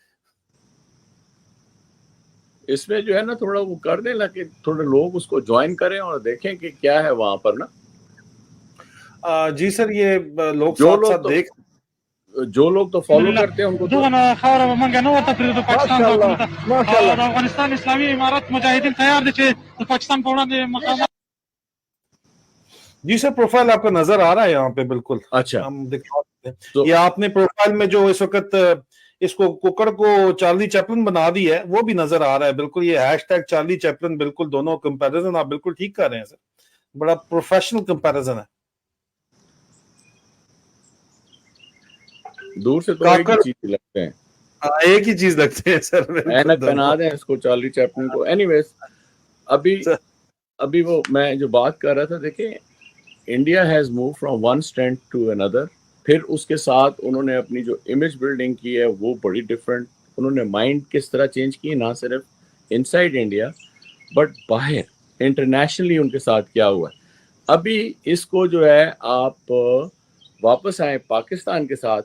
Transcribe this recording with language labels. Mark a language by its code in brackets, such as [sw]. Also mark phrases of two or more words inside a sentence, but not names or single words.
[ur] اس میں جو ہے نا تھوڑا وہ کر دیں کہ تھوڑے لوگ اس کو جوائن کریں اور دیکھیں کہ کیا ہے وہاں پر نا. جی سر, یہ لوگ ساتھ ساتھ دیکھ, جو لوگ تو فالو کرتے ہیں ان کو تو [ps] افغانستان اسلامی امارت مجاہدین تیار دي چې پاکستان په وړاندې مقاومت. [ur] جی سر پروفائل آپ کا نظر آ رہا ہے یہاں پہ بالکل. اچھا, ہم دکھاتے ہیں یہ آپ نے پروفائل میں جو اس وقت اس کو کوکڑ کو چارلی چیپلن بنا دی ہے وہ بھی نظر آ رہا ہے بالکل. یہ ہیش ٹیگ چارلی چیپلن, بالکل دونوں کمپیریزن آپ بالکل ٹھیک کر رہے ہیں سر, بڑا [en] professional comparison [ur] ہے. دور سے تو ایک ہی چیز لگتے ہیں, ایک ہی چیز لگتے ہیں سر, اینک بنا دیں اس کو چارلی چیپلن کو. اینی ویز ابھی وہ میں جو بات کر رہا تھا, دیکھیں [en] India has move from one stand to another. [ur] پھر اس کے ساتھ انہوں نے اپنی جو [en] image building [ur] کی ہے وہ بڑی ڈفرینٹ. انہوں نے مائنڈ کس طرح چینج کی, نہ صرف [en] inside India but [ur] باہر انٹرنیشنلی ان کے ساتھ کیا ہوا ہے. ابھی اس کو جو ہے آپ واپس آئیں پاکستان کے ساتھ.